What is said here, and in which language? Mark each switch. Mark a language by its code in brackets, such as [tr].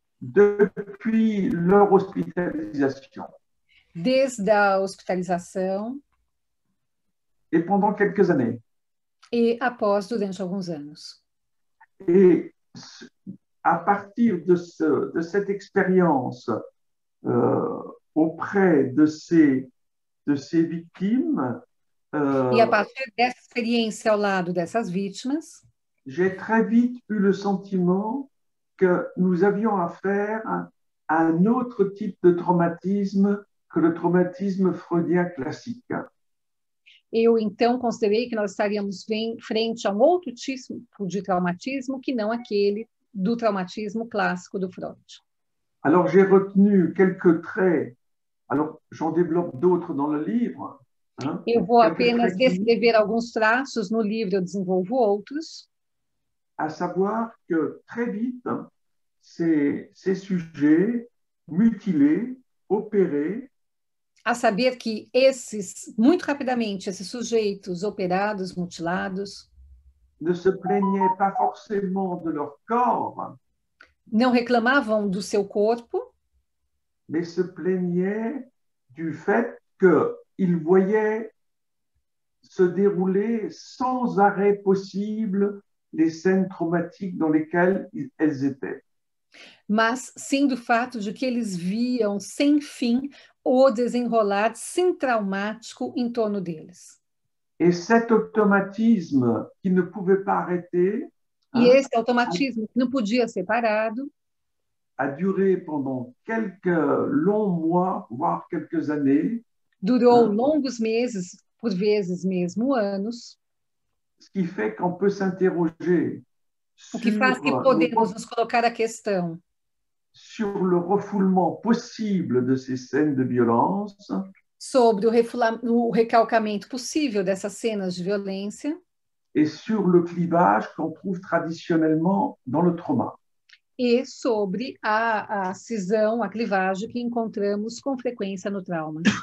[fr] depuis leur hospitalisation. [pt] Desde a hospitalização [fr] et pendant quelques années. [pt] E após, durante alguns anos. [fr] Et à partir de cette expérience auprès de ces victimes, [pt] e a partir dessa experiência ao lado dessas vítimas, [fr] j'ai très vite eu le sentiment que nous avions affaire à un autre type de traumatisme que le traumatisme freudien classique. [pt] Eu, então, considerei que nós estaríamos frente a um outro tipo de traumatismo que não aquele do traumatismo clássico do Freud. [fr] Alors, j'ai retenu quelques traits. Alors, j'en développe d'autres dans le livre. Hein, [pt] eu vou apenas descrever alguns traços, no livro eu desenvolvo outros. [fr] À savoir que très vite, ces sujets mutilés, opérés, [pt] a saber que muito rapidamente, esses sujeitos operados, mutilados, [fr] ne se plaignaient pas forcément de leur corps, [pt] não reclamavam do seu corpo, [fr] mais se plaignaient du fait qu'ils voyaient se dérouler sans arrêt possible les scènes traumatiques dans lesquelles elles étaient. [pt] Mas sim do fato de que eles viam sem fim o desenrolar sim traumático em torno deles. [fr] Et cet automatisme qui ne pouvait pas arrêter, [pt] e esse automatismo que não podia ser parado, [fr] a duré pendant quelques longs mois, voire quelques années. [pt] Durou longos meses, por vezes mesmo anos. [fr] Ce qui fait qu'on peut s'interroger [pt] o que faz que podemos nos colocar a questão [fr] sur le refoulement possible de ces scènes de violence [pt] sobre o recalcamento possível dessas cenas de violência [fr] et sur le clivage qu'on trouve traditionnellement dans le trauma. [pt] e sobre a cisão, a clivagem que encontramos com frequência no trauma.